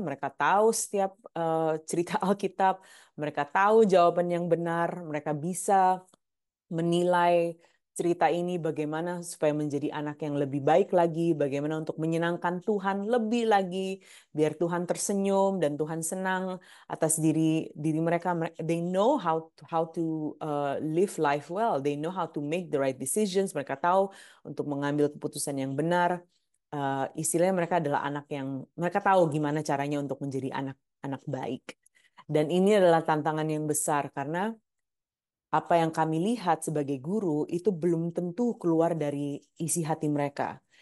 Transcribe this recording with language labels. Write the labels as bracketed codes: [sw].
[id] Mereka tahu setiap cerita Alkitab, mereka tahu jawaban yang benar, mereka bisa menilai cerita ini bagaimana supaya menjadi anak yang lebih baik lagi, bagaimana untuk menyenangkan Tuhan lebih lagi, biar Tuhan tersenyum dan Tuhan senang atas diri diri mereka. [en] They know how to live life well. They know how to make the right decisions. [id] Mereka tahu untuk mengambil keputusan yang benar. Istilahnya mereka adalah anak yang mereka tahu gimana caranya untuk menjadi anak-anak baik. Dan ini adalah tantangan yang besar karena apa yang kami lihat sebagai guru itu belum tentu keluar dari isi hati mereka.